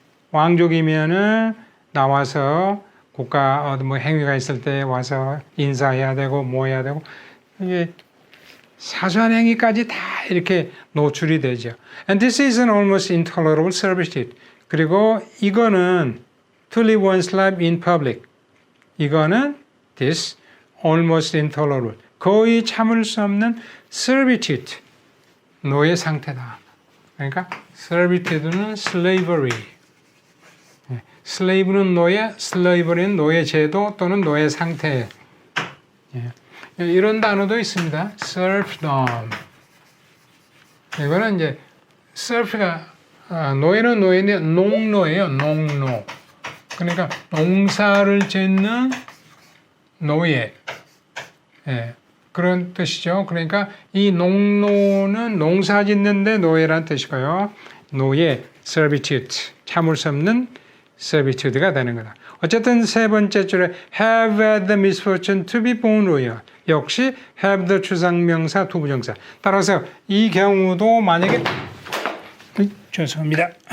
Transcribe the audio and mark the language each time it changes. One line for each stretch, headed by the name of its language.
Korean: 왕족이면은 나와서 국가 뭐 행위가 있을 때 와서 인사해야 되고 뭐 해야 되고 이게 사소한 행위까지 다 이렇게 노출이 되죠.
English: And this is an almost intolerable servitude.
Korean: 그리고 이거는
English: to live one's life in public.
Korean: 이거는
English: this almost intolerable.
Korean: 거의 참을 수 없는 servitude. 노예 상태다. 그러니까 servitude는 slavery. slave는 노예, slavery는 노예 제도 또는 노예 상태. 이런 단어도 있습니다. serfdom. 이거는 이제 serf가 노예는 노예인데 농노예요. 농노. 그러니까 농사를 짓는 노예. 그런 뜻이죠. 그러니까 이 농노는 농사 짓는데 노예라는 뜻이고요. 노예, servitude, 참을 수 없는 servitude가 되는 거다. 어쨌든 세 번째 줄에
English: have had the misfortune to be born royal.
Korean: 역시 have the 추상명사, 투부정사. 따라서 이 경우도 만약에 죄송합니다.